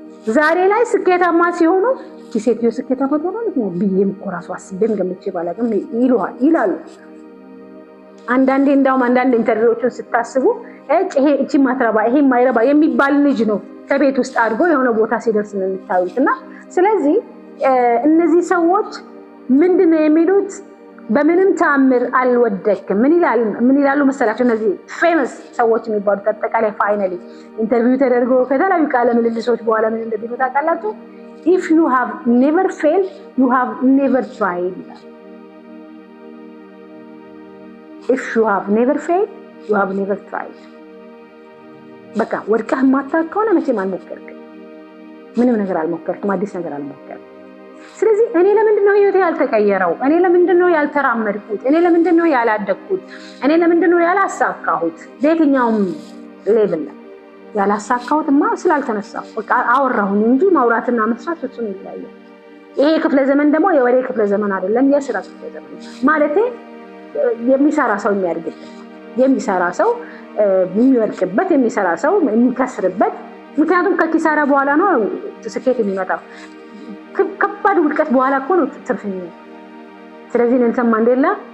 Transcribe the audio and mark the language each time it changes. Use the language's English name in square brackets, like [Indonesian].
[Amharic] ዛሬ ላይ ስኬታማ ሲሆኑ ሴትዮ ስኬታማ ሆነች ነው ብዬም እኮ ራሱ አስቤም ገምቼ ባላቅም ይላሉ። አንዳንዴ እንዳውም አንዳንድ ኢንተርቪዎችን ስታስቡ ይሄ እቺ ማትረባ ይሄ ማይረባ የሚባል ልጅ ነው ከቤት ውስጥ አድርጎ የሆነ ቦታ ሲደርስ ነው የሚታዩትና ስለዚህ እነዚህ ሰዎች ምንድነው የሚሉት? በምንም ተአምር አልወደክም። ምን ይላሉ መሰላችሁ? እነዚህ ፌመስ ሰዎች የሚባሉት አጠቃላይ ፋይናሊ ኢንተርቪው ተደርጎ ከተለያዩ ቃለ ምልልሶች በኋላ ምን እንደሚሉ ታውቃላችሁ? [English] if you have never failed you have never tried. if you have never failed you have never tried. [Amharic] በቃ ወድቀህ ማታውቅ ከሆነ መቼም አልሞከርክም። ምንም ነገር አልሞከርክም፣ አዲስ ነገር አልሞከርክም። ስለዚህ እኔ ለምንድነው ህይወቴ ያልተቀየረው? እኔ ለምንድነው ያልተራመድኩት? እኔ ለምንድነው ያላደግኩት? እኔ ለምንድነው ያላሳካሁት? በየትኛውም ሌቭል ያላሳካሁትማ ስላልተነሳሁ በቃ አወራሁኝ እንጂ ማውራትና መስራት እሱን ይለያያል። ይሄ ክፍለ ዘመን ደግሞ የወሬ ክፍለ ዘመን አይደለም፣ የስራ ክፍለ ዘመን ማለት የሚሰራ ሰው የሚያድግበት፣ የሚሰራ ሰው የሚወርቅበት፣ የሚሰራ ሰው የሚከስርበት። ምክንያቱም ከኪሳራ በኋላ ነው ስኬት የሚመጣው። ከባድ ውድቀት በኋላ እኮ ነው ትርፍ የሚመጣው። ስለዚህ ኔልሰን ማንዴላ